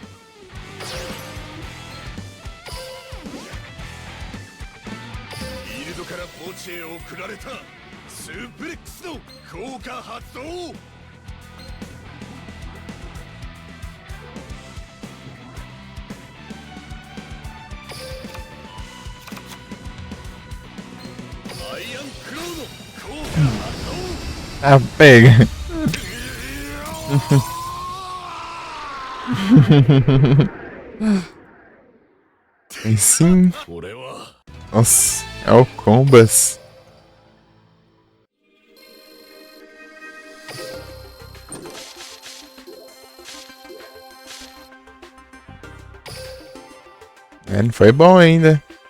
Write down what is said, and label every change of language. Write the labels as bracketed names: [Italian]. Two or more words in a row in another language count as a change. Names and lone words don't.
[Japanese] フィールドから墓地へ送られたスープレックスの効果発動。アイアンクローの効果発動。 [Portuguese] Ah, pega. Aí sim. [Japanese] 俺は [Portuguese] Nossa, é o Combas. É, não foi bom ainda.